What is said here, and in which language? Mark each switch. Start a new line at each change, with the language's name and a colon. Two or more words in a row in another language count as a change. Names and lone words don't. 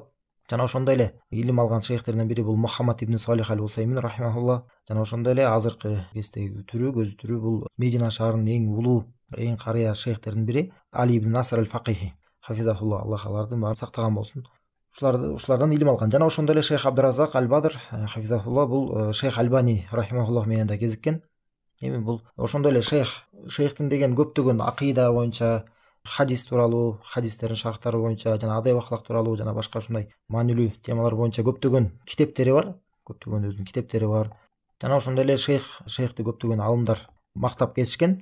Kyrgyz: Жана ошондой эле илим алган шейхтерден бири бул Мухаммад ибн Салих Аль-Усаймин рахимахулла. Жана ошондой эле азыркы кездеги көзү түрү бул Медина шаарынын эң улуу, эң карыя шейхтердин бири Али ибн Наср Аль-Факихи хафизахулла, Аллах алардын баарын сактаган болсун. Ушулардан илим алган. Жана ошондой эле шейх Абдуразак Аль-Бадр хафизахулла бул шейх Альбани рахимахулла менен да кезиккен. Эми бул ошондой эле шейхтин деген көптөгөн акыйда боюнча, хадис тууралуу, хадистердин шархтары боюнча жана адеп ахлак тууралуу жана башка ушундай маанилүү темалар боюнча көптөгөн китептери бар. Көптөгөн өзүнүн китептери бар. Жана ошондой эле шейхти көптөгөн алымдар мактап кетишкен.